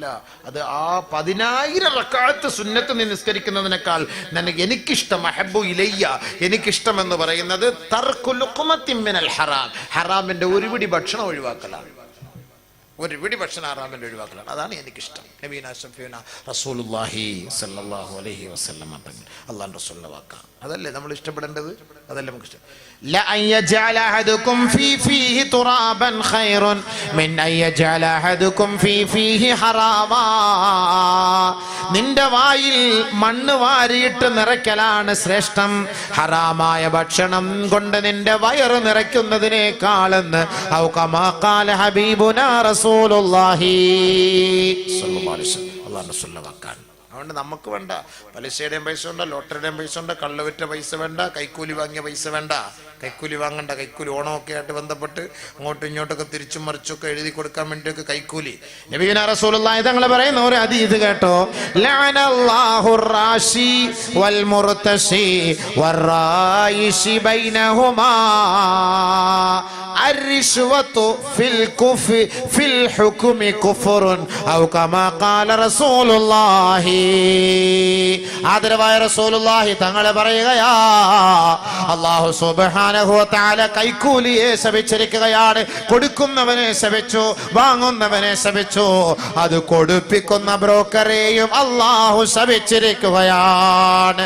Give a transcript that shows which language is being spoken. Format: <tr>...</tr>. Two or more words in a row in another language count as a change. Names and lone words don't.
<ml>അത് ആ 10,000 റക്അത്ത് സുന്നത്ത് നിസ്കരിക്കുന്നതിനേക്കാൾ എനിക്കിഷ്ടം,</ml> <ar>أحب إلي,</ar> <ml>എനിക്കിഷ്ടം എന്ന് പറയുന്നത്</ml> <ar>ترك لقمة من الحرام,</ar> <ml>ഹറാമിന്റെ ഒരു പിടി ഭക്ഷണം ഒഴിവാക്കലാണ്. ഒരു പിടി ഭക്ഷണം ഹറാമിന്റെ ഒഴിവാക്കലാണ്, അതാണ് എനിക്കിഷ്ടം.</ml> <ar>نبينا شفيعنا رسول الله صلى الله عليه وسلم</ar> <ml>അല്ലാഹു റസൂലിന്റെ വാക്കാണ്. അതല്ലേ നമ്മൾ ഇഷ്ടപ്പെടേണ്ടത്, അതല്ലേ നമുക്ക് ഇഷ്ടം.</ml> <ar>لا أن يجعل أحدكم في فيه ترابا خير من أن يجعل أحدكم في فيه حراما.</ar> <ml>നിന്റെ വായിൽ മണ്ണ് വാരിയിട്ട് നിറയ്ക്കലാണ് ശ്രേഷ്ഠം ഹറാമായ ഭക്ഷണം കൊണ്ട് നിന്റെ വയറ് നിറയ്ക്കുന്നതിനേക്കാളെന്ന്</ml> <ar>أو كما قال حبيبنا رسول الله صلى الله عليه وسلم.</ar> <ml>അല്ലാഹുവിന്റെ റസൂലിന്റെ വാക്കാണ്. അതുകൊണ്ട് നമുക്ക് വേണ്ട പലിശയുടെയും പൈസ വേണ്ട, ലോട്ടറിയുടെയും പൈസ വേണ്ട, കള്ളുവിറ്റ പൈസ വേണ്ട, കൈക്കൂലി വാങ്ങിയ പൈസ വേണ്ട. കൈക്കൂലി വാങ്ങണ്ട. കൈക്കൂലി ഓണമൊക്കെ ആയിട്ട് ബന്ധപ്പെട്ട് അങ്ങോട്ടും ഇങ്ങോട്ടൊക്കെ തിരിച്ചും മറിച്ചൊക്കെ എഴുതി കൊടുക്കാൻ വേണ്ടിയൊക്കെ കൈക്കൂലി.</ml> <ar>نبينا رسول الله</ar> <ml>തങ്ങൾ പറയുന്ന ഒരു ഹദീസ് കേട്ടോ,</ml> <ar>لعن الله الراشي والمرتشي والرائش بينهما الرشوة في الحكم كفر أو كما قال رسول الله.</ar> <ml>ആദരവായ</ml> <ar>റസൂലുള്ളാഹി തങ്ങൾ</ar> <ml>പറയുകയാ,</ml> <ar>الله سبحانه وتعالى</ar> <ml>കൈക്കൂലിയെ ശപിച്ചിരിക്കുകയാണ്. കൊടുക്കുന്നവനെ ശപിച്ചു, വാങ്ങുന്നവനെ ശപിച്ചു, അത് കൊടുപ്പിക്കുന്ന ബ്രോക്കറെയും അല്ലാഹു ശപിച്ചിരിക്കുകയാണ്.</ml>